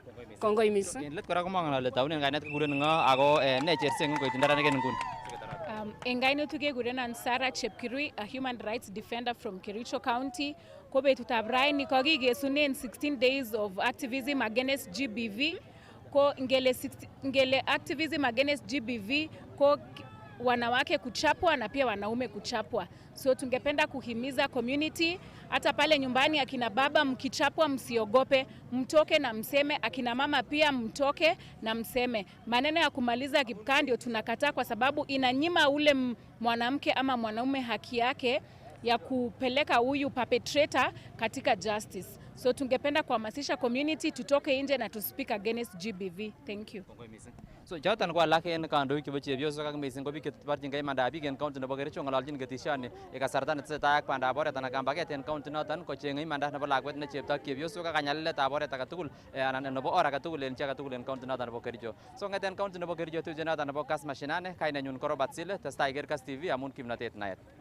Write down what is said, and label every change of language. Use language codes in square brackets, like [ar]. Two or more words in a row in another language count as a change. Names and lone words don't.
[kln] Kongoi mising. Let kora komongen ale taunen kainet kekuren ng'o ako ne chersen koit neranik en nguni. En kainetu kekurenan Sarah Chepkirui, [en] a human rights defender from Kericho County. [kln] Ko betutab raini kokikesunen [en] 16 days of activism against GBV. [kln] Ko ngele [en] activism against GBV [sw] ko wanawake kuchapwa na pia wanaume kuchapwa. So tungependa kuhimiza community, hata pale nyumbani akina baba mkichapwa msiogope, mtoke na mseme, akina mama pia mtoke na mseme. Maneno ya kumaliza kipkaa ndio tunakataa kwa sababu inanyima ule mwanamke ama mwanaume haki yake ya kupeleka huyu perpetrator katika justice. So tungependa kuhamasisha community tutoke nje na [en] to speak against GBV. Thank you. [kln] So choton ko alak en kandoik chebo chepyosok ak mising ko biik cheborchingei imandab biik en county nebo Kericho ng'ololjin ketesioni kasarta netesetai ak bandab oret anan kambaget en county noton kocheng'e imanda nebo lakwet ne chepto ak chepyosok ak kanyaliletab oret agetugul anan nebo or agetugul en chi agetugul en county noton nebo Kericho. So ng'eten county nebo Kericho tuje noton nebo Kass Mashinani, kainenyun ko Robert Sile, testai iker Kass TV amun kimnotet naet.